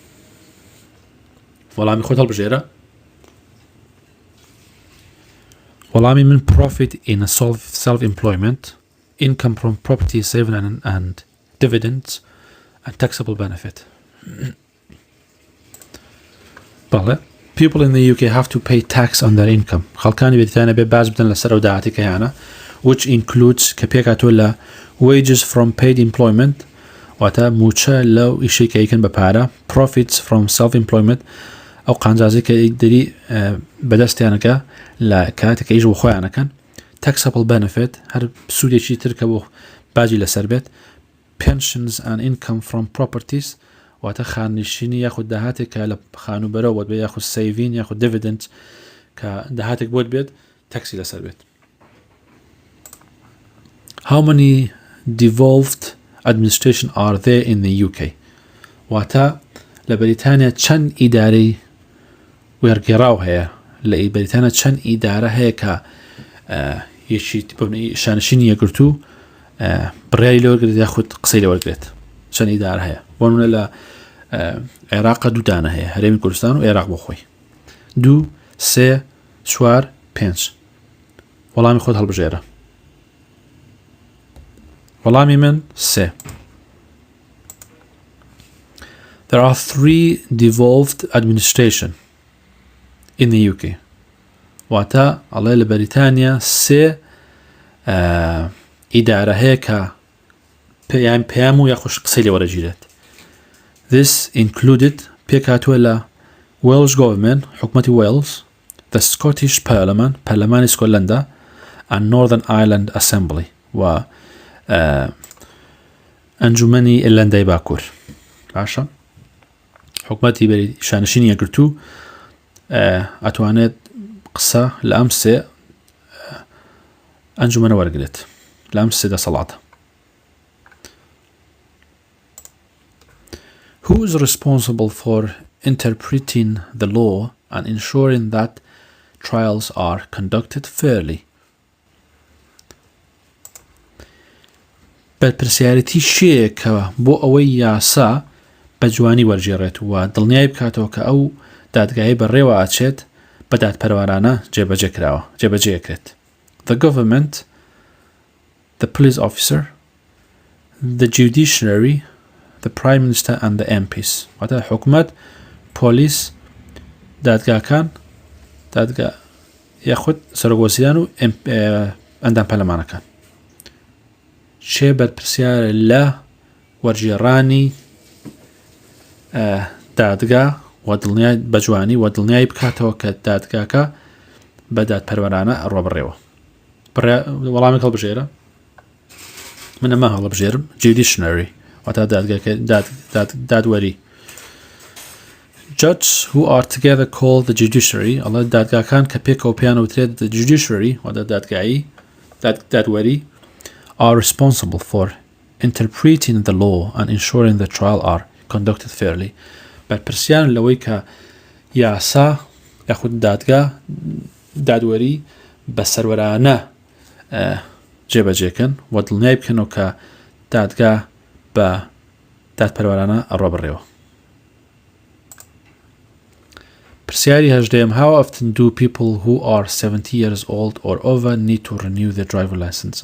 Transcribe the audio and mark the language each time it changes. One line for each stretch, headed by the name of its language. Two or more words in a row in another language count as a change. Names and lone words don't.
Central Kurdish: وەڵامی خۆت هەڵبژێرە وەڵامی من
English: profit in a self-employment income from property saving and dividends and taxable benefit بەڵێ people in the UK have to pay tax on their income
Central Kurdish: خەڵکانی بەریتانیا بێ باج بدەن لەسەر ئەو داهاتی کە هیانە
English: which includes
Central Kurdish: کە پێکاتۆ لە
English: wages from paid employment
Central Kurdish: واتە موچە لەو ئیشەی کە ئەیکەن بە پارە
English: profits from self-employment
Central Kurdish: ئەو قانجازی کە دەری بەدەستیانەکە لە کاتێک ئیش بۆ خۆیانەکەن
English: taxable benefit
Central Kurdish: هەر سوودێکی تر کە بۆ باجی لەسەر بێت
English: pensions and income from properties
Central Kurdish: واتە خاننشینی یاخود داهاتێک کە لە خانوبەرەوە بێت یاخود سەیڤین یاخود dividend کە داهاتێک بۆت بێت تەکسی لەسەر بێت
English: How many devolved administration are there in the UK
Central Kurdish: واتە لە بەریتانیا چەند ئیدارەی وێرگێڕاو هەیە لە بەریتانیا چەند ئیدارە هەیە کە یەکی شانشینی یەکگرتوو بڕیاری لەوەرگێت یاخود قسەی لەوەرگێت چەند ئیدارە هەیە بۆنمونە لە عێراق دوودانە هەیە هەرێمی کوردستان و عێراق بۆ خۆی 2 3 4 5 وەڵامی خۆت هەڵبژێرە وەڵامی من
English: 3 There are 3 devolved administration in the UK
Central Kurdish: واتە ئەڵێ لە بەریتانیا 3 ئیدارە هەیە کە پێیان و یاخۆش قسەی لێوەرەگیرێت
English: This included
Central Kurdish: پێکاتوە لە Welsh Government حکومەتی Wales the Scottish Parliament پەرلەمانی سکۆتلەندا and Northern Ireland Assembly و ئەنجومەنی ئێرلەندای باکوور باشە حکومەتی شانشینی یەکگرتوو ئەتوانێت قسە لە ئەم سێ ئەنجومەنە وەرگێت لە ئەم سێ دەسەڵاتە
English: Who is responsible for interpreting the law and ensuring that trials are conducted fairly?
Central Kurdish: بەرپرسیارەتی شێیە کە بۆ ئەوەی یاسا بە جوانی وەرگێڕێت و دڵنیای بکاتەوە کە ئەو دادگایی بەڕێوە ئاچێت بە دادپەروەرانە جێبەجێکرێت
English: The government, the police officer, the judiciary, the prime minister and the MPs
Central Kurdish: واتە حکومەت پۆلیس دادگاکان دادگا یاخود سەرۆکوەزیران و ئەندام پەرلەمانەکان چێ بەرپرسیارە لە وەرگێڕانی دادگا و دڵنیای بەجوانی و دڵنیای بکاتەوە کە دادگاکە بە دادپەروەرانە ڕۆبڕێوە وەڵامێک هەڵبژێرە من ئەمە هەڵبژێرم judiciary واتە دادوەری.
English: Judges who are together called the judiciary
Central Kurdish: ئەڵە دادگاکان کە پێکەوە پێیان وترێت
English: the judiciary
Central Kurdish: واتە دادگایی دادوەری
English: are responsible for interpreting the law and ensuring the trial are conducted fairly.
Central Kurdish: بەرپرسیان لەوەی کە یاسا یاخود دادوەری بە سەروەرانە جێبەجێکن و دڵنیای بکەنەوە کە دادگا بە دادپەروەرانە ئەڕۆبڕێەوە. پرسیاری هەژدەیەم
English: How often do people who are 70 years old or over need to renew their driver license؟